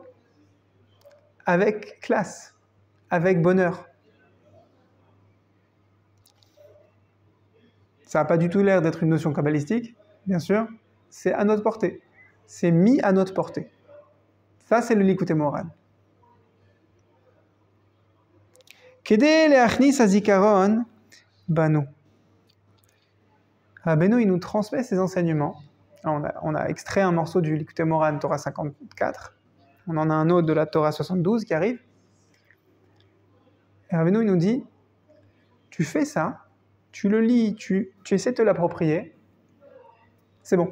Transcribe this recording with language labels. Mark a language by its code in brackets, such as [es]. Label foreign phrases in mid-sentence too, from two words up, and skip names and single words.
[fr] Avec classe, avec bonheur. Ça n'a pas du tout l'air d'être une notion kabbalistique, bien sûr. C'est à notre portée. C'est mis à notre portée. Ça, c'est le Likutei Moharan. [he] כדי להכניס הזיכרון בנו. [fr] Rabbeinu, il nous transmet ses enseignements. On a extrait un morceau du Likutei Moharan, Torah 54. On en a un autre de la Torah 72 qui arrive. Et Rabbeinu, il nous dit, tu fais ça, tu le lis, tu essaies de te l'approprier, c'est bon.